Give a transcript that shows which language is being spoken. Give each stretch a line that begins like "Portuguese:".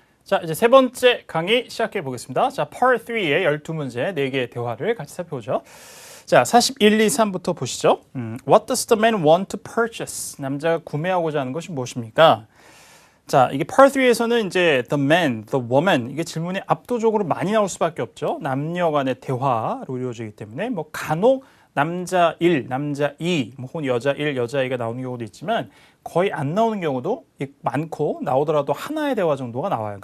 Korean: 자, 이제 세 번째 강의 시작해 보겠습니다. 자, Part 3의 12문제, 4개의 대화를 같이 살펴보죠. 자, 41, 2, 3부터 보시죠.
English: What does the man want to purchase?
Korean: 남자가 구매하고자 하는 것이 무엇입니까? 자, 이게 Part 3에서는 이제
English: the man, the woman
Korean: 이게 질문이 압도적으로 많이 나올 수밖에 없죠. 남녀 간의 대화로 이루어지기 때문에 뭐 간혹 남자 1, 남자 2, 혹은 여자 1, 여자 2가 나오는 경우도 있지만 거의 안 나오는 경우도 많고 나오더라도 하나의 대화 정도가 나와요.